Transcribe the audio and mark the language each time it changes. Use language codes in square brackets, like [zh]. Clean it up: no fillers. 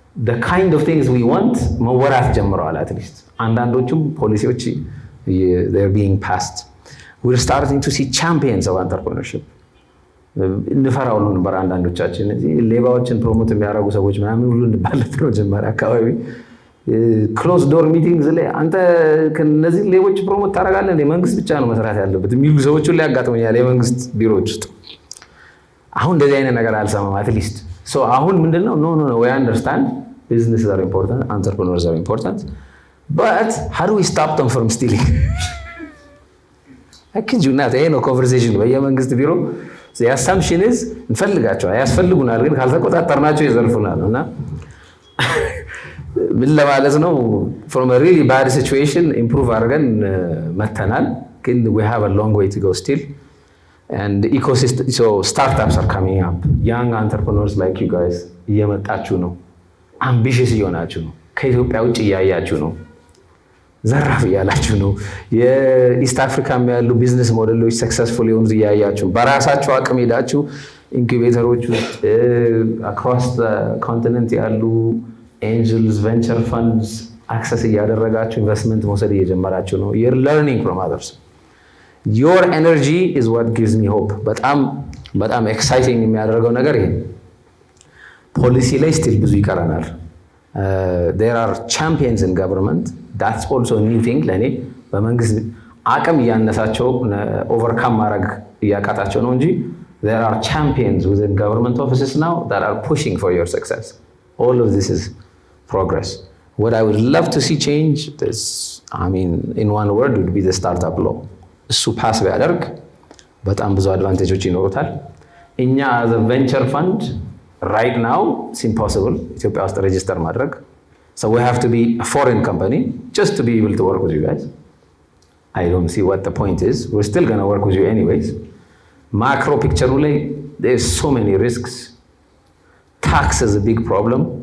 [en] The kind of things we want [am] መወራት ጀምረዋል [en] at least. [am] አንዳንዶቹም ፖሊሲዎች [en] they're being passed. We're starting to see champions of entrepreneurship. [am] እንፈራው ነው ነበር አንዳንዶቻችን እዚህ ሌባዎችን ፕሮሞት የሚያደርጉ ሰዎች ምናምን ሁሉ እንባለት ነው ጀመረ አካባቢ ክሎዝ ዶር ሚቲንግስ ላይ አንተ ከነዚህ ሌቦች ፕሮሞት ታደርጋለህ እንዴ መንግስት ብቻ ነው መስራት ያለበት የሚሉ ሰዎች ሁሉ ያጋጥሙኛል የመንግስት ቢሮዎች ውስጥ አሁን እንደዚህ አይነት ነገር አልሰማም [en] at least. So [am] አሁን ምንድነው [en] no we understand businesses are important, entrepreneurs are important, but how do we stop them from stealing? I kid you not, no conversation [am] በየመንግስት ቢሮ [en] the assumption is [am] እንፈልጋቸው ያስፈልጉናል ግን ካልተቆጣጠርናቸው ይዘርፉናል እና ምን ለማለት ነው [en] from a really bad situation improve [am] አድርገን መተናል [en] ግን we have a long way to go still. And the ecosystem, so startups are coming up, young entrepreneurs like you guys [am] እየመጣችሁ ነው ambitious እየሆናችሁ ነው ከኢትዮጵያ ውጭ እያያችሁ ነው ዘራፍ እያላችሁ ነው የኢስት አፍሪካም ያሉ ቢዝነስ ሞዴሎች ሰክሰስፉል የሆኑት እያያችሁ በራሳችሁ አቅም ሄዳችሁ ኢንኩቤተሮች ውስጥ [en] across the continent [am] ያሉ [en] angels venture funds [am] access እያደረጋችሁ ኢንቨስትመንት መውሰድ እየጀመራችሁ ነው [en] you're learning from others. Your energy is what gives me hope. [am] በጣም exciting የሚያደርገው ነገር ይሄ ፖሊሲ ላይ still ብዙ ይቀረናል. [en] There are champions in government. That's also a new thing [am] ለኔ በመንግስት አቅም እያነሳቸው [en] overcome [am] ማድረግ እያቃታቸው ነው እንጂ [en] there are champions within government offices now that are pushing for your success. All of this is progress. What I would love to see change is, I mean, in one word would be the startup law. [am] እሱ ፓስ ቢያደርግ በጣም ብዙ አድቫንቴጆች ይኖሩታል። እኛ [en] as a venture fund right now it's impossible [am] ኢትዮጵያ ውስጥ ሬጂስተር ማድረግ. [en] So we have to be a foreign company just to be able to work with you guys. I don't see what the point is. We're still going to work with you anyways. Macro picture ላይ there's so many risks. Tax is a big problem.